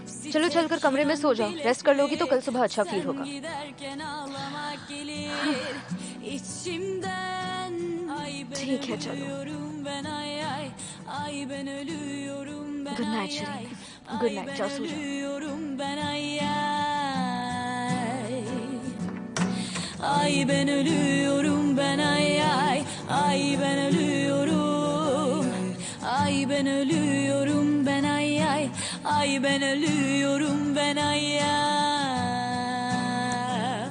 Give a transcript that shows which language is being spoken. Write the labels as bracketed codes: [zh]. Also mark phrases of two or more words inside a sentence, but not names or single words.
[hi] चलो चलकर कमरे में सो जाओ। रेस्ट कर लोगी तो कल सुबह अच्छा फील होगा। ठीक है चलो। [en] good night Shireen, good night, [hi] जाओ सो जाओ। [tr] ölüyorum ben ay ay. Ay ben ölüyorum ben ay ay. Ay ben ölüyorum. Ay ben ölüyorum ben ay ay. Ay ben ölüyorum ben ay ay.